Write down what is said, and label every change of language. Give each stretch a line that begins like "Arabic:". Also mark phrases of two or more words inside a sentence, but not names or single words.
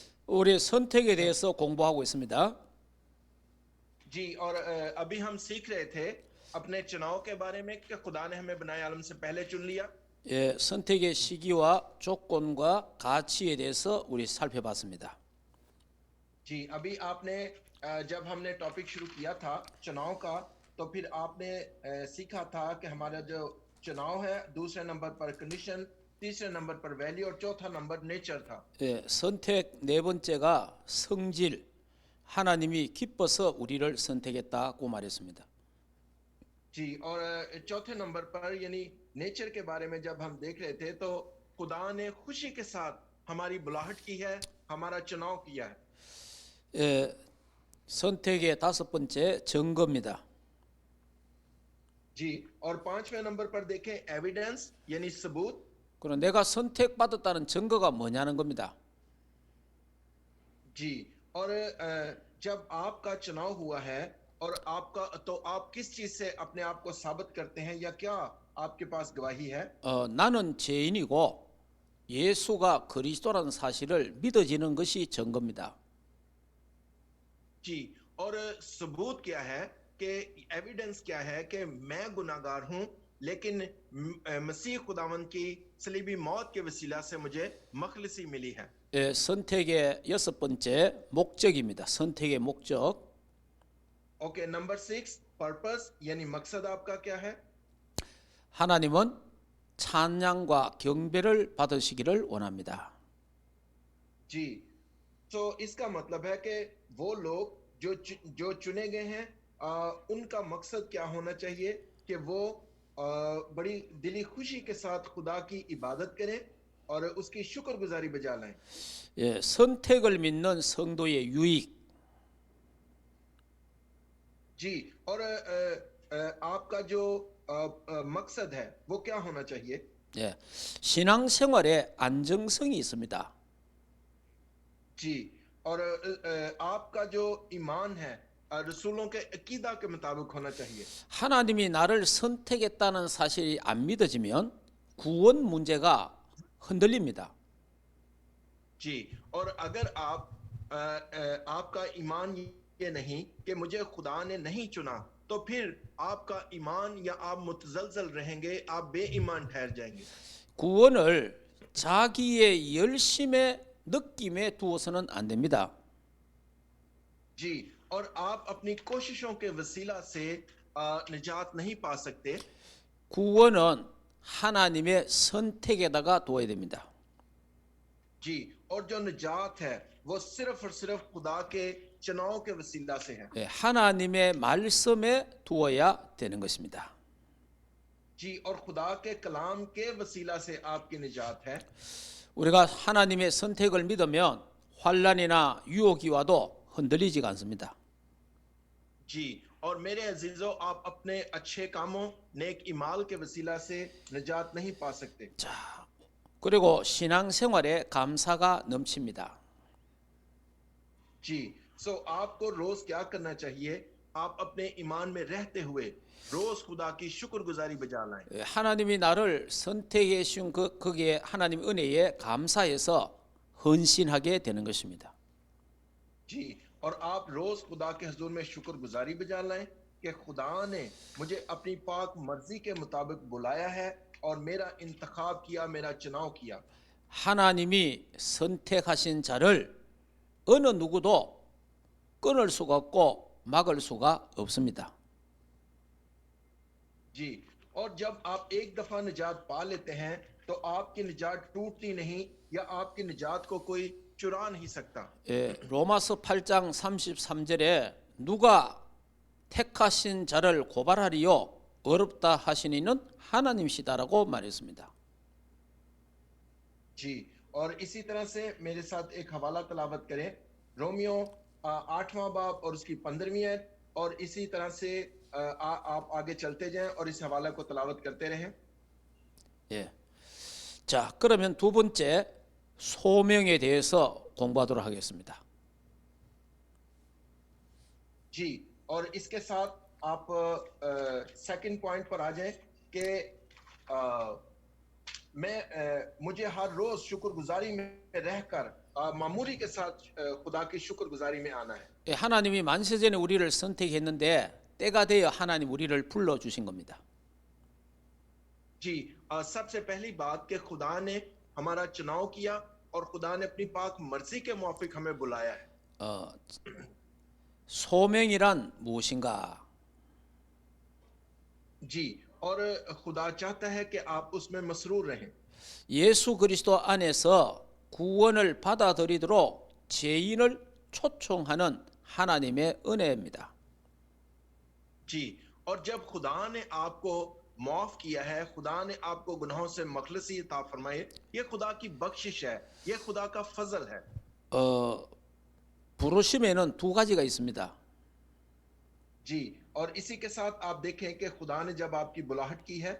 Korean: 우리 선택에 대해서 공부하고 있습니다.
Urdu: جی اور ابھی ہم سیکھ رہے تھے اپنے چناؤ کے بارے میں کہ خدا نے ہمیں بنائے عالم سے پہلے چن لیا.
Korean: 예, 선택의 시기와 조건과 가치에 대해서 우리 살펴봤습니다.
Urdu: جی ابھی آپ نے جب ہم نے ٹاپک شروع کیا تھا چناؤ کا تو پھر آپ نے سیکھا تھا کہ ہمارا جو چناؤ ہے دوسرے نمبر پر کنڈیشن، تیسرے نمبر پر ویلیو اور چوتھا نمبر نیچر تھا.
Korean: 예, 선택 네 번째가 성질, 하나님이 기뻐서 우리를 선택했다고 말했습니다.
Urdu: جی اور چوتھے نمبر پر یعنی نیچر کے بارے میں جب ہم دیکھ رہے تھے تو خدا نے خوشی کے ساتھ ہماری بلاہٹ کی ہے، ہمارا چناؤ کیا ہے.
Korean: 예, 선택의 다섯 번째 증거입니다.
Urdu: جی اور پانچویں نمبر پر دیکھیں ایویڈنس یعنی ثبوت.
Korean: 그럼 내가 선택받았다는 증거가 뭐냐는 겁니다.
Urdu: جی اور جب آپ کا چناؤ ہوا ہے اور آپ کا تو آپ کس چیز سے اپنے آپ کو ثابت کرتے ہیں یا کیا آپ کے پاس گواہی ہے?
Korean: 나는 죄인이고 예수가 그리스도라는 사실을 믿어지는 것이 증거입니다.
Urdu: جی اور ثبوت کیا ہے کہ ایویڈنس کیا ہے کہ میں گناہگار ہوں لیکن مسیح خداوند کی صلیبی موت کے وسیلہ سے مجھے مخلصی ملی ہے.
Korean: 예, 선택의 여섯 번째 목적입니다. 선택의 목적.
Urdu: اوکے نمبر 6 پرپز یعنی مقصد آپ کا کیا ہے?
Korean: 하나님은 찬양과 경배를 받으시기를 원합니다.
Urdu: جی تو اس کا مطلب ہے کہ وہ لوگ جو چنے گئے ہیں ان کا مقصد کیا ہونا چاہیے کہ وہ بڑی دلی خوشی کے ساتھ خدا کی عبادت کریں اور اس کی شکرگزاری بجا لائیں.
Korean: 예, 선택을 믿는 성도의 유익.
Urdu: جی اور آپ کا جو مقصد ہے وہ کیا ہونا چاہیے?
Korean: 예, 신앙생활에 안정성이 있습니다.
Urdu: جی اور آپ کا جو ایمان ہے رسولوں کے عقیدہ کے مطابق ہونا چاہیے.
Korean: 하나님이 나를 선택했다는 사실이 안 믿어지면 구원 문제가 흔들립니다.
Urdu: جی اور اگر آپ کا ایمان یہ نہیں کہ مجھے خدا نے نہیں چنا تو پھر آپ کا ایمان یا آپ متزلزل رہیں گے، آپ بے ایمان ٹھہر جائیں گے.
Korean: 구원을 자기의 열심의 느낌에 두어서는 안 됩니다.
Urdu: جی اور آپ اپنی کوششوں کے وسیلہ سے نجات نہیں پا سکتے.
Korean: 구원은 하나님의 선택에다가 두어야 됩니다.
Urdu: جی اور جو نجات ہے وہ صرف اور صرف خدا کے چناؤ کے وسیلہ سے ہے.
Korean: 예, 하나님의 말씀에 두어야 되는 것입니다.
Urdu: جی اور خدا کے کلام کے وسیلہ سے آپ کی نجات ہے.
Korean: 우리가 하나님의 선택을 믿으면 환난이나 유혹이 와도 흔들리지가 않습니다.
Urdu: جی اور میرے عزیزو آپ اپنے اچھے کاموں نیک اعمال کے وسیلہ سے نجات نہیں پا سکتے.
Korean: 자, 그리고 신앙생활에 감사가 넘칩니다.
Urdu: جی سو آپ کو روز کیا کرنا چاہیے? آپ اپنے ایمان میں رہتے ہوئے روز خدا کی شکرگزاری بجا لائیں.
Korean: 예, 하나님이 나를 선택해 주신 거기에 하나님 은혜에 감사해서 헌신하게 되는 것입니다.
Urdu: جی اور آپ روز خدا کے حضور میں شکرگزاری بجا لائیں کہ خدا نے مجھے اپنی پاک مرضی کے مطابق بلایا ہے اور میرا انتخاب کیا، میرا چناؤ کیا.
Korean: 하나님이 선택하신 자를 어느 누구도 끊을 수가 없고 막을 수가 없습니다.
Urdu: جی اور جب آپ ایک دفعہ نجات پا لیتے ہیں تو آپ کی نجات ٹوٹتی نہیں یا آپ کی نجات کو کوئی چرا نہیں سکتا.
Korean: 예, 로마서 8장 33절에 누가 택하신 자를 고발하리요 어렵다 하시니는 하나님이시다라고 말했습니다.
Urdu: جی اور اسی طرح سے میرے ساتھ ایک حوالہ تلاوت کریں رومیوں 8واں باب اور اس کی 15ویں آیت اور اسی طرح سے آپ آگے چلتے جائیں اور اس حوالہ کو تلاوت کرتے رہیں. 예.
Korean: 자, 그러면 두 번째 소명에 대해서 공부하도록 하겠습니다.
Urdu: جی اور اس کے ساتھ آپ
English: second point
Urdu: پر آ جائیں کہ مجھے ہر روز شکرگزاری میں رہ کر معمولی کے ساتھ خدا کی شکرگزاری میں آنا ہے.
Korean: 예, 하나님이 만세전에 우리를 선택했는데 때가 되어 하나님 우리를 불러 주신 겁니다.
Urdu: جی، سب سے پہلی بات کہ خدا نے ہمارا چناؤ کیا اور خدا نے اپنی پاک مرضی کے موافق ہمیں بلایا ہے.
Korean: 어, 소명이란 무엇인가?
Urdu: جی، اور خدا چاہتا ہے کہ آپ اس میں مسرور رہیں.
Korean: 예수 그리스도 안에서 구원을 받아들이도록 죄인을 초청하는 하나님의 은혜입니다.
Urdu: جی، اور جب خدا نے آپ کو معاف کیا ہے، خدا نے آپ کو گناہوں سے مخلصی عطا فرمائی، یہ خدا کی بخشش ہے، یہ خدا کا فضل ہے.
Korean: 부르심에는 두 가지가 있습니다.
Urdu: جی، اور اسی کے ساتھ آپ دیکھیں کہ خدا نے جب آپ کی بلاہٹ کی ہے,